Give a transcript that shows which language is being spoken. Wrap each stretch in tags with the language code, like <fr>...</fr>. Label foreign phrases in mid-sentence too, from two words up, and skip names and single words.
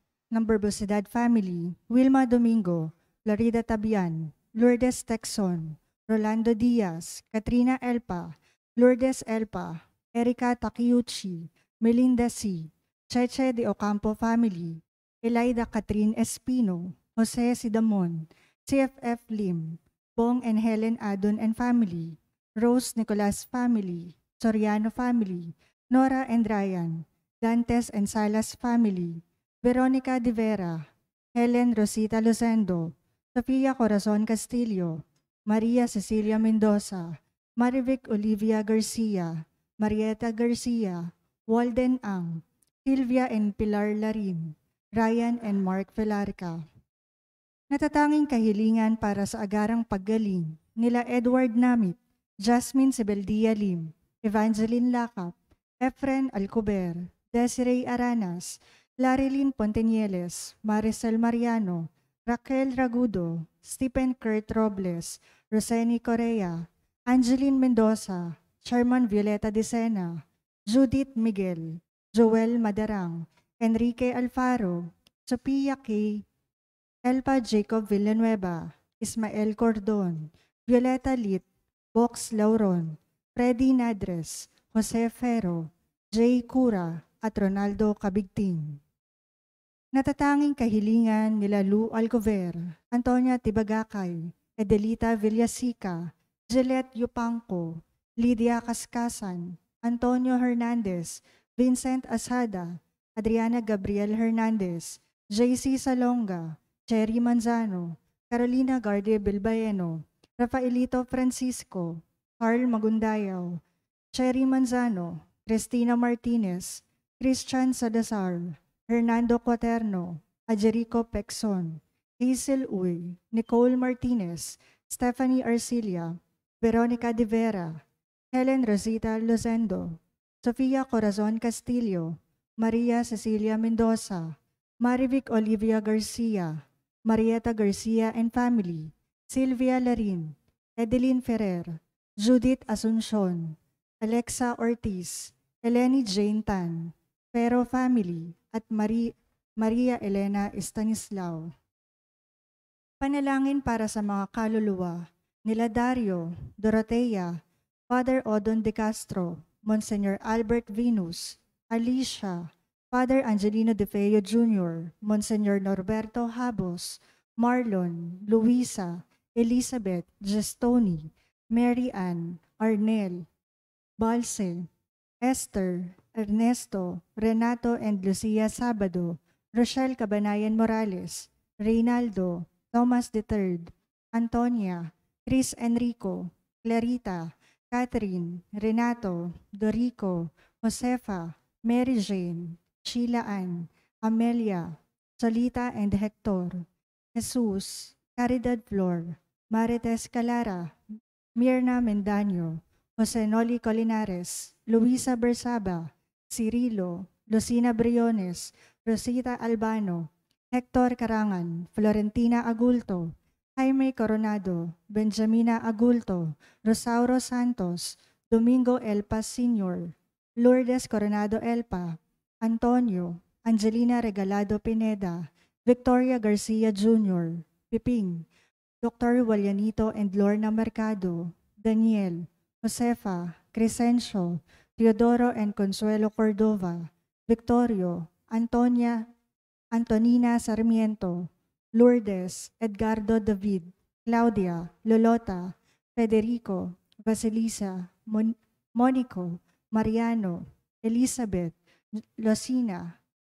<tl>ng Burbusidad Family, Wilma Domingo, Florida Tabian, Lourdes Texon, Rolando Diaz, Katrina Elpa, Lourdes Elpa, Erika Takiuchi, Melinda C., Cheche de Ocampo Family, Elida Catherine Espino, Jose Sidamon, CFF Lim, Bong and Helen Adon and Family, Rose Nicolas Family, Soriano Family, Nora and Ryan, Dantes and Salas Family, Veronica De Vera, Helen Rosita Lozendo, Sofia Corazon Castillo, Maria Cecilia Mendoza, Marivic Olivia Garcia, Marieta Garcia, Walden Ang, Silvia and Pilar Larin, Ryan and Mark Velarica. Natatanging kahilingan para sa agarang paggaling nila Edward Namit, Jasmine Sebeldia Lim, Evangeline Lacap, Efren Alcober, Desiree Aranas, Larilyn Pontenieles, Maricel Mariano, Raquel Ragudo, Stephen Kurt Robles, Roseni Correa, Angeline Mendoza, Sherman Violeta de Sena, Judith Miguel, Joel Madarang, Enrique Alfaro, Sophia K., Elpa Jacob Villanueva, Ismael Cordon, Violeta Lit, Box Lauron, Freddy Nadres, Jose Ferro, Jay Cura, at Ronaldo Cabigting. Natatanging kahilingan nila Lou Alcover, Antonia Tibagakay, Edelita Villasica, Gillette Yupanco, Lydia Cascasan, Antonio Hernandez, Vincent Asada, Adriana Gabriel Hernandez, JC Salonga, Cherry Manzano, Carolina Garde Bilbaeno, Rafaelito Francisco, Carl Magundayaw, Cherry Manzano, Cristina Martinez, Christian Salazar, Hernando Quaterno, Ajerico Pexon, Hazel Uy, Nicole Martinez, Stephanie Arcilia, Veronica De Vera, Helen Rosita Lozendo, Sofia Corazon Castillo, Maria Cecilia Mendoza, Marivic Olivia Garcia, Marieta Garcia and Family, Sylvia Larin, Edeline Ferrer, Judith Asuncion, Alexa Ortiz, Eleni Jane Tan, Pero Family, at Maria Elena Estanislao. Panalangin para sa mga kaluluwa nila Dario, Dorotea, Father Odon De Castro, Monsignor Albert Venus, Alicia, Father Angelino De Feo Jr., Monsignor Norberto Habos, Marlon, Luisa, Elizabeth, Gestoni, Mary Ann, Arnel, Balse, Esther, Ernesto, Renato and Lucia Sabado, Rochelle Cabanayan Morales, Reynaldo, Thomas III, Antonia, Chris Enrico, Clarita, Catherine, Renato, Dorico, Josefa, Mary Jane, Sheila Ann, Amelia, Solita and Hector, Jesus, Caridad Flor, Marites Calara, Mirna Mendaño, Jose Noli Colinares, Luisa Bersaba, Cirilo, Lucina Briones, Rosita Albano, Hector Carangan, Florentina Agulto, Jaime Coronado, Benjamina Agulto, Rosauro Santos, Domingo Elpa Sr., Lourdes Coronado Elpa, Antonio, Angelina Regalado Pineda, Victoria Garcia Jr., Piping, Dr. Walianito and Lorna Mercado, Daniel, Josefa, Crescencio, Teodoro and Consuelo Cordova, Victorio, Antonina Sarmiento, Lourdes, Edgardo David, Claudia, Lolota, Federico, Vasilisa, Monico, Mariano, Elizabeth, Lucina,</tl>